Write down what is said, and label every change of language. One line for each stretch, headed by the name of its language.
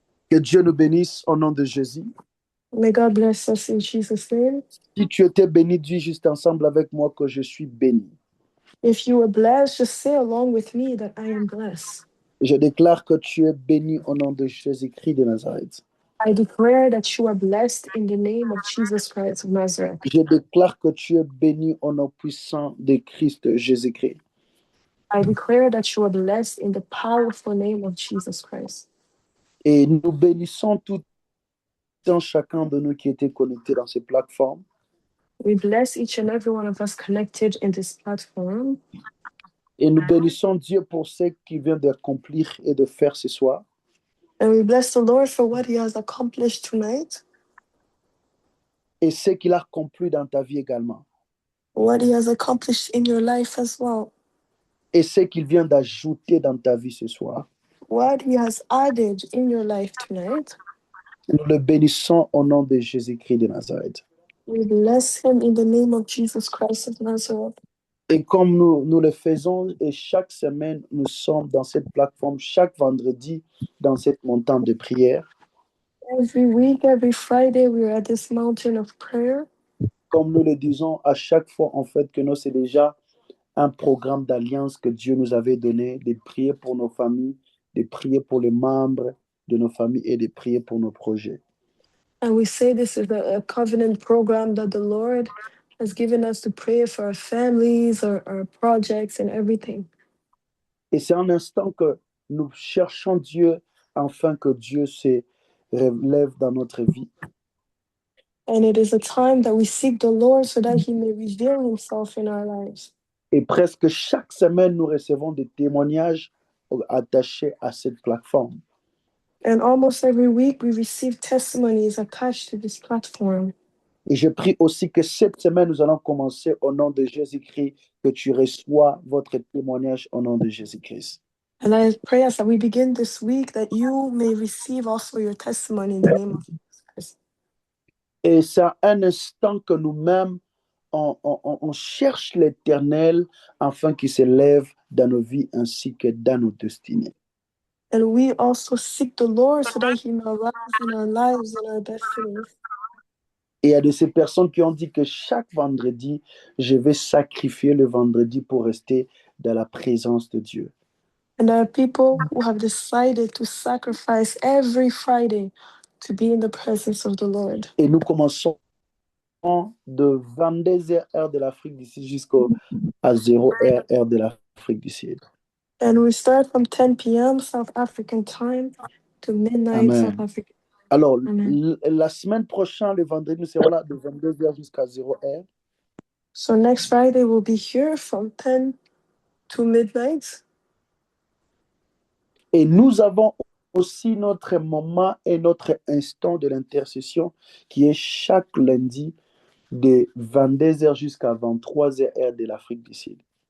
French: Que Dieu nous bénisse au nom de Jésus.
English: May God bless us in Jesus' name.
French: Si tu étais béni, dis juste ensemble avec moi que je suis béni.
English: If you were blessed, just say along with me that I am blessed.
French: Je déclare que tu es béni au nom de Jésus-Christ de Nazareth.
English: I declare that you are blessed in the name of Jesus Christ of Nazareth.
French: Je déclare que tu es béni au nom puissant de Christ Jésus-Christ.
English: I declare that you are blessed in the powerful name of Jesus Christ.
French: Et nous bénissons tout un chacun de nous qui était connecté dans ces plateformes.
English: We bless each and every one of us connected in this platform.
French: Et nous bénissons Dieu pour ce qu'il vient d'accomplir et de faire ce soir.
English: And we bless the Lord for what he has accomplished tonight,
French: Et ce qu'il a accompli dans ta vie également.
English: what he has accomplished in your life as well,
French: Et ce qu'il vient d'ajouter dans ta vie ce soir.
English: what he has added in your life tonight.
French: Nous le bénissons au nom de Jésus-Christ de Nazareth.
English: We bless him in the name of Jesus Christ of Nazareth.
French: Et comme nous le faisons, et chaque semaine, nous sommes dans cette plateforme, chaque vendredi, dans cette montagne de prière.
English: Every week, every Friday, we are at this mountain of prayer.
French: Comme nous le disons à chaque fois, en fait, que nous, c'est déjà un programme d'alliance que Dieu nous avait donné, de prier pour nos familles, de prier pour les membres de nos familles et de prier pour nos projets.
English: And we say this is a covenant program that the Lord has given us to pray for our families, our projects, and everything.
French: Et c'est un instant que nous cherchons Dieu afin que Dieu se relève dans notre vie.
English: And it is a time that we seek the Lord so that he may reveal himself in our lives.
French: Et presque chaque semaine, nous recevons des témoignages attachés à cette plateforme.
English: And almost every week, we receive testimonies attached to this platform.
French: Et je prie aussi que cette semaine, nous allons commencer au nom de Jésus-Christ, que tu reçois votre témoignage au nom de Jésus-Christ.
English: And I pray as that we begin this week that you may receive also your testimony in the name of Jesus Christ.
French: Et c'est un instant que nous-mêmes, on cherche l'Éternel afin qu'il s'élève dans nos vies ainsi que dans nos destinées.
English: And we also seek the Lord so that he may arise in our lives and our destinies.
French: Et il y a de ces personnes qui ont dit que chaque vendredi, je vais sacrifier le vendredi pour rester dans la présence de Dieu.
English: And there are people who have decided to sacrifice every Friday to be in the presence of the Lord.
French: Et nous commençons de 22h heure de l'Afrique du Sud jusqu'à 0h heure de l'Afrique du Sud.
English: And we start from 10 p.m. South African time to midnight Amen. South African.
French: Alors, Amen. la semaine prochaine, le vendredi, nous serons là de 22h jusqu'à 0h.
English: So next Friday we'll be here from 10 to midnight.
French: Et nous avons aussi notre moment et notre instant de l'intercession qui est chaque lundi de 22h jusqu'à 23h heure de l'Afrique du Sud.